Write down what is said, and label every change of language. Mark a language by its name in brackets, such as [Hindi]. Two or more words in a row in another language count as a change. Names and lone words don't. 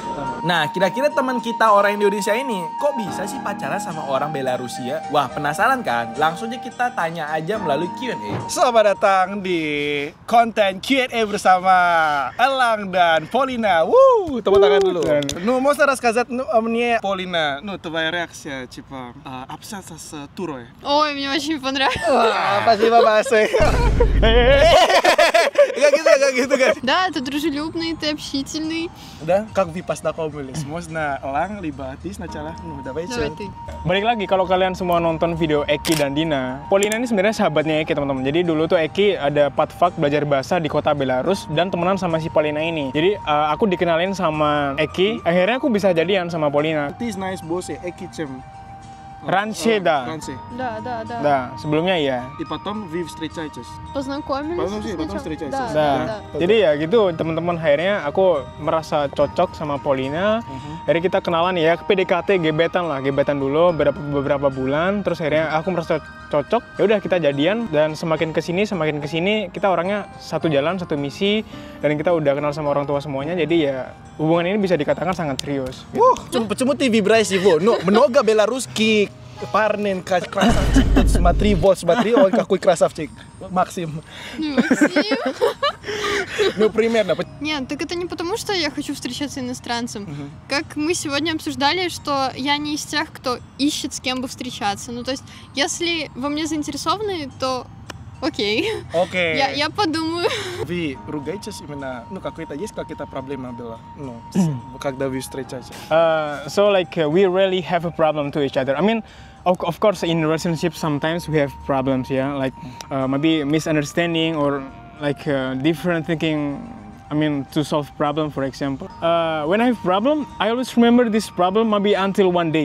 [Indonesian] Nah, kira-kira teman kita orang Indonesia ini kok bisa sih pacaran sama orang Belarusia? Wah, penasaran kan? Langsung aja kita tanya aja melalui Q&A. Selamat datang di konten Q&A bersama Elang dan Polina. Woo, tepuk tangan dulu. [Russian] Ну, можно рассказать мне, Полина, твоя реакция, типа, общаться с Турой? Ой, мне очень понравилось. Спасибо большое. [Indonesian] Gak gitu kan? [Russian] Да, ты дружелюбный, ты общительный. Да, как вы познакомились? Можно Elang, либо ты сначала? Ну, давайте. Давай ты. [Indonesian] Balik lagi, kalau kalian semua nonton video Eki dan Dina, Polina ini sebenarnya sahabatnya Eki, teman-teman. Jadi dulu tuh Eki ada padfak belajar bahasa di kota Belarus dan temenan sama si Polina ini. Jadi aku dikenalin sama Eki, akhirnya aku bisa jadian sama Polina. [Russian] Ты знаешь босса Eki Чем? Раньше, да. Да. Да, [Indonesian] sebelumnya iya. [Russian] И потом вы встречаетесь. Познакомились. Потом встречаетесь. Да. [Indonesian] Jadi ya gitu teman-teman, akhirnya aku merasa cocok sama Polina. Akhirnya kita kenalan ya, PDKT, gebetan dulu beberapa bulan. Terus akhirnya aku merasa cocok. Ya udah kita jadian dan semakin kesini kita orangnya satu jalan, satu misi, dan kita udah kenal sama orang tua semuanya. Jadi ya hubungan ini bisa dikatakan sangat serius. Gitu. [Russian] Почему ты выбираешь его? Ну, много белорусских парней, красавчик. Смотри, вот, смотри, ой, какой красавчик. Максим. Максим. Ну, примерно. Нет, так это не потому, что я хочу встречаться иностранцем. Как мы сегодня обсуждали, что я не из тех, кто ищет с кем бы встречаться. Ну, то есть, если во мне заинтересованы, то окей. Окей. Я подумаю. Вы ругаетесь именно, есть какая-то проблема была, когда вы встречаетесь? [English] So like we really have a problem to each other. I mean, of course in relationships sometimes we have problems, yeah, like maybe misunderstanding or like different thinking. I mean, to solve problem, for example. When I have problem, I always remember this problem maybe until one day.